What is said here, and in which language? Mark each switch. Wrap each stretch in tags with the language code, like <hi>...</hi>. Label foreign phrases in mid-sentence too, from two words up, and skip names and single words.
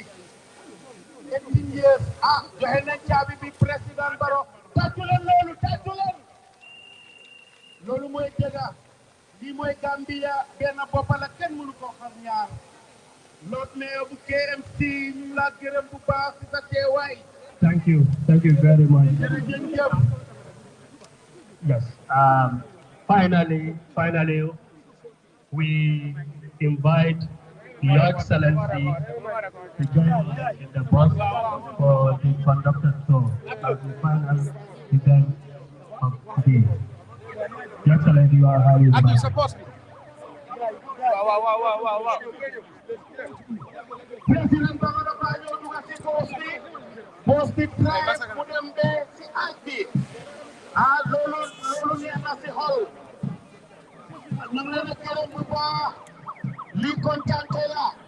<wo>18 years joxe nañ caabi bi président Barrow tàccu leen loolu mooy dëgga lii mooy Gambia benn bopp la kenn mënu ko xar ñaar</wo> <en>Lord Mayor</en> <wo>bu KMC ñu ngi laa gërëm bu baax ci sa teewaay.</wo> <en>Thank you very much.</en> <wo>jërëjëf.</wo> <en>Yes. Finally, we invite Your Excellency to join us in the bus for the conductor tour as the final event of today. Your Excellency, you are highly invited. Wow.</en> <wo>President Barrow Banjul duga si boss bi drive mu dem be si aj bi loolu neex na si xol ñu ngi leen a gërëm bu baax lii kontante la</wo>